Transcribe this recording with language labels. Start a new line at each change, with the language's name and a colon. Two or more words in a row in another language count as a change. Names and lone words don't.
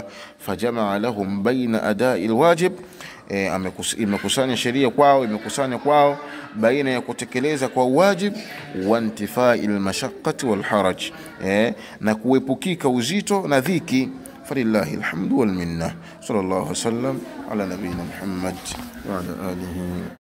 Arabic: فجمع لهم بين أداء الواجب,
Swahili: imekusanya sheria kwao, imekusanya kwao baina ya kutekeleza kwa wajib,
Arabic: وانتفاء المشقة والحرج,
Swahili: na kuepukika uzito na dhiki.
Arabic: فلله الحمد والمنة صلى الله عليه وسلم على نبينا محمد وعلى آله